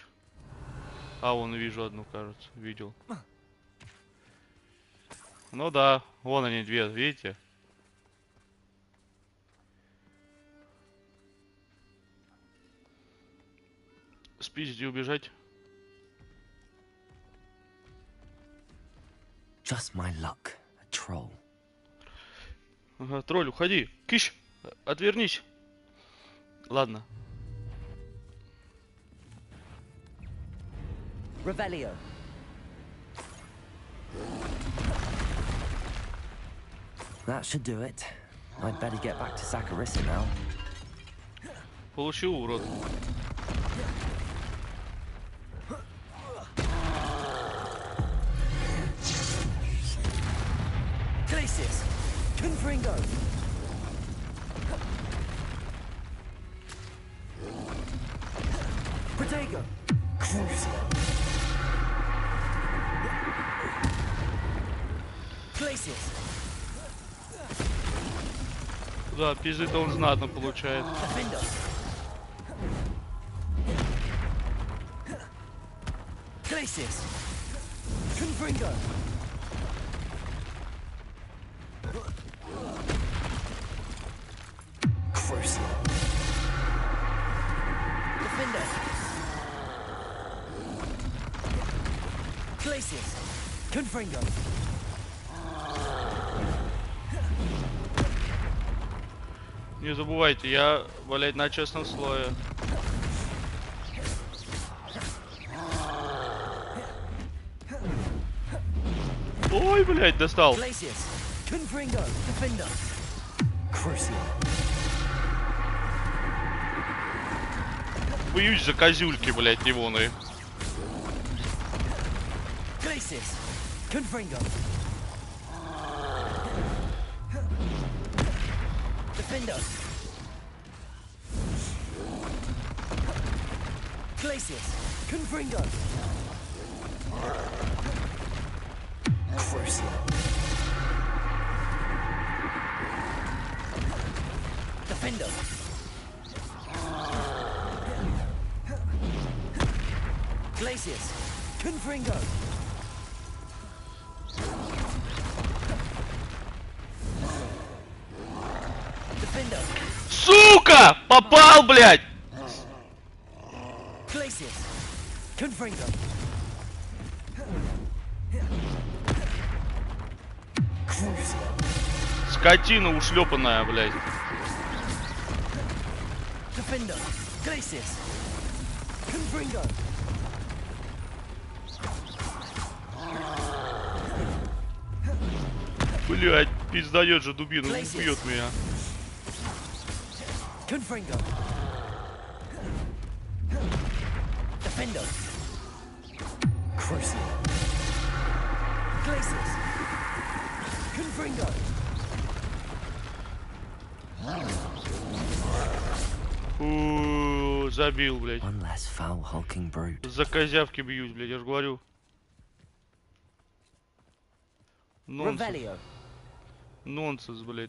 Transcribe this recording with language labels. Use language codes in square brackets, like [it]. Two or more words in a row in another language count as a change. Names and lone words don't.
[ru] А, вон вижу одну, кажется. Видел. Ну да, вон они две, видите? Спиздить и убежать. [en] Just my luck, a troll. [ru] Ага, тролль, уходи. Кыш, отвернись. Ладно. [la] Revelio. [en] That should do it. I'd better get back to Saccharissa now. [ru] Получил, урод. [la] Glacius! Confringo! Protego! Glacius! [ru] Да, пизды-то он знатно получает. [la] Glacius! Confringo! Defender! Glacius! Confringo! [ru] Не забывайте, я, блядь, на честном слое. Ой, блядь, достал. Боюсь за козюльки, блядь, ливоны. [la] Defender. Glacius. Confringo. Crucio. Defender. Glacius. Confringo. [ru] Сука! Попал, блядь! Скотина ушлепанная, блядь. Блядь, пиздает же дубину, убьет меня. [la] Confringo. Defender. Crucio. Glacius. Confringo. [ru] Забил, блядь. За козявки бьюсь, блядь, я же говорю. Нонсенс. Нонсенс, блядь.